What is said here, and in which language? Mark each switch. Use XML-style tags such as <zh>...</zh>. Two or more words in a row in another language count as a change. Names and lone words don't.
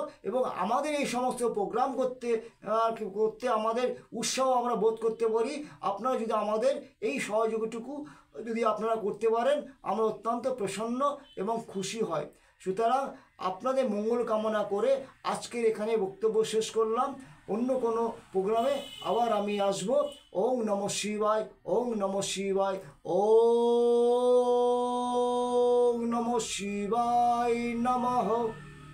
<bn>এবং আমাদের এই সমস্ত প্রোগ্রাম করতে আমাদের উৎসাহ আমরা বোধ করতে পারি। আপনারা যদি আমাদের এই সহযোগিতাটুকু যদি আপনারা করতে পারেন, আমরা অত্যন্ত প্রসন্ন এবং খুশি হয়। সুতরাং আপনাদের মঙ্গল কামনা করে আজকের এখানে বক্তব্য শেষ করলাম। অন্য কোনো প্রোগ্রামে আবার আমি আসবো।</bn> <sa>ওং নমঃ শিবায়, ওং নমঃ শিবায়, ওং নমঃ শিবায় নমঃ।</sa>